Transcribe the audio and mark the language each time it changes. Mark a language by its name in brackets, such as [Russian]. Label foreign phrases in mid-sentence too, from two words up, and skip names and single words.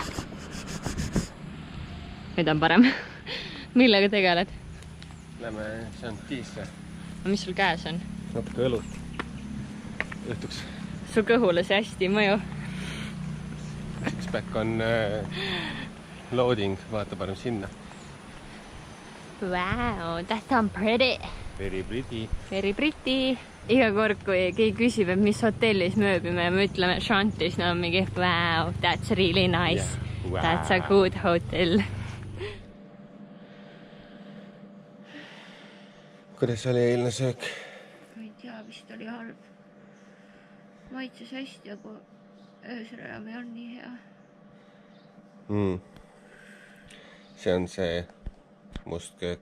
[Estonian] Nüüd on parem. Millega tegeled? Lähme, see on tiisse. Mis sul käes on? Natuke õlut. Õhtuks. Su kõhule see hästi ei mõju. Sixpack on loading, vaata parem sinna. [English] Wow, that on pretty. Very pretty. Very pretty. [Estonian] Iga kord, kui keegi küsib, et mis hotellis me ööbime ja me ütleme Shantis, no on mingi [English] wow, that's really nice. Yeah. Wow. That's a good hotel. [Estonian] Kuidas oli eilne söök? Ma ei tea, vist oli halb. Maitses hästi, aga öösel enam ei olnud nii hea. See on see must köök.